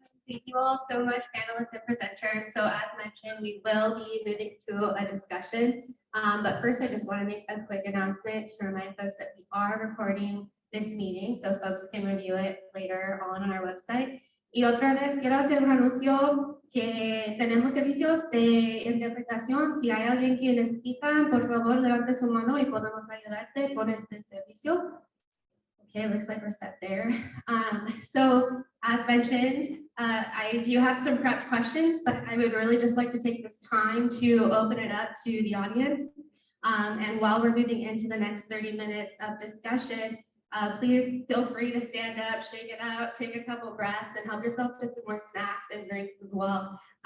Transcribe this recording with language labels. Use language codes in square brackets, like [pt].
[en] Thank you all so much, panelists and presenters. So as mentioned, we will be moving to a discussion. But first, I just want to make a quick announcement to remind folks that we are recording this meeting, so folks can review it later on our website. [es] Y otra vez quiero hacer un anuncio que tenemos servicios de interpretación. Si hay alguien que necesita, por favor, levante su mano y podemos ayudarte con este servicio. [en] Okay, looks like we're set there. So as mentioned, I do have some prepped questions, but I would really just like to take this time to open it up to the audience. And while we're moving into the next 30 minutes of discussion, please feel free to stand up, shake it out, take a couple breaths, and help yourself to some more snacks and drinks as well.